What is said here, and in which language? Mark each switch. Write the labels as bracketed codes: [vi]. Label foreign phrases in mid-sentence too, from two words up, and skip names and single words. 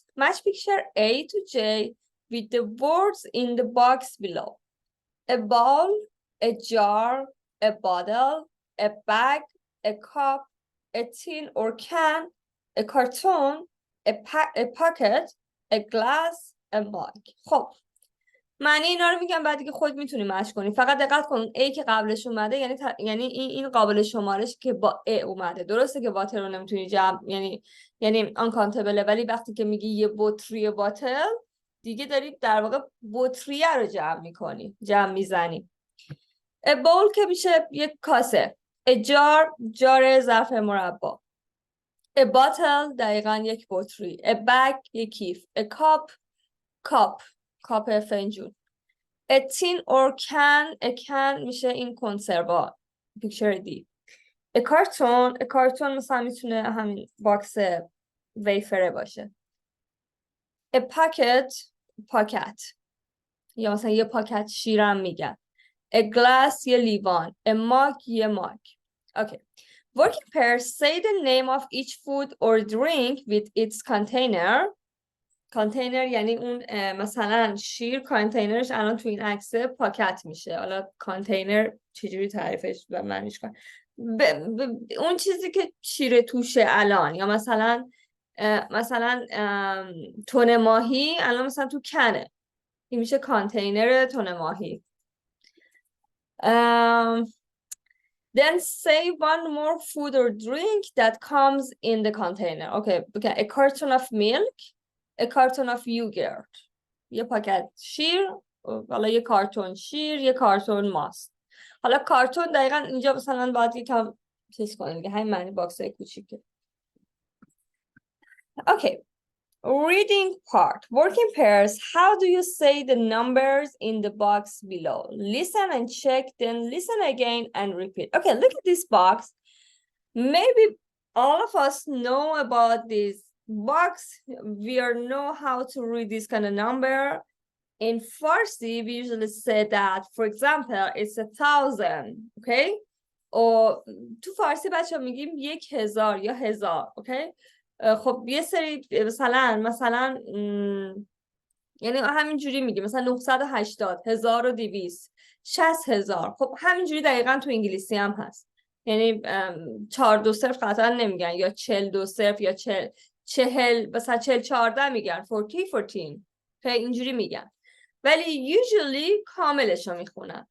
[en] Match picture A to J with the words in the box below. A bowl, a jar, a bottle, a bag, a cup, a tin or can, a carton, a pocket, a glass, a mug. [fa] خب معنی اینا رو میگم، بعد دیگه خود میتونی مشق کنی. فقط دقت کن A که قبلش اومده یعنی این قابل شمارش که با A اومده. درسته که واتر رو نمیتونی جمع، یعنی uncountable، ولی وقتی که میگی یه بطری باتل دیگه داری در واقع بطریه رو جمع میزنی. [en] A bowl [fa] که میشه یک کاسه. [en] A jar [fa] جار ظرف مربا. [en] A bottle [fa] دقیقاً یک بطری. [en] A bag [fa] یک کیف. A کاپ فنجون. [en] A tin or can. A can [fa] میشه این کنسروا. [en] Picture D. A carton [fa] مثلا میتونه همین باکس ویفره باشه. A پاکت یا مثلا یه پاکت شیرم میگن. [en] A glass [fa] یه لیوان. [en] A mug [fa] یه ماگ. [en] Okay. Working pairs, say the name of each food or drink with its container. [fa] کانتینر یعنی اون مثلا شیر کانتینرش الان تو این عکس پاکت میشه. حالا کانتینر چجوری تعریفش و معنیش کنم؟ اون چیزی که شیر توشه الان، یا مثلا تن ماهی الان مثلا تو کنه، این میشه کانتینر تن ماهی. [en] Then say one more food or drink that comes in the container. Okay, a carton of milk, a carton of yogurt. [fa] یه پاکت شیر، حالا یه کارتون شیر، یه کارتون ماست. حالا کارتون دقیقاً اینجا مثلا باید یکم چیز کنیم دیگه، همین معنی باکسای کوچیکه. [en] Okay. Reading part. Working pairs. How do you say the numbers in the box below? Listen and check, then listen again and repeat. Okay, look at this box. Maybe all of us know about this box. We know how to read this kind of number. In Farsi, we usually say that, for example, it's 1,000. Okay? or [fa] تو فارسی بچه میگیم 1,000 یا 1000. okay? خب یه سری مثلا یعنی همینجوری میگیم، مثلا 980 1200 60,000. خب همینجوری دقیقاً تو انگلیسی هم هست، یعنی 4 2 0 قطعا نمیگن، یا 42 0 یا 40 مثلا 40 14 میگن 14 اینجوری میگن، ولی usually کاملش رو میخونن.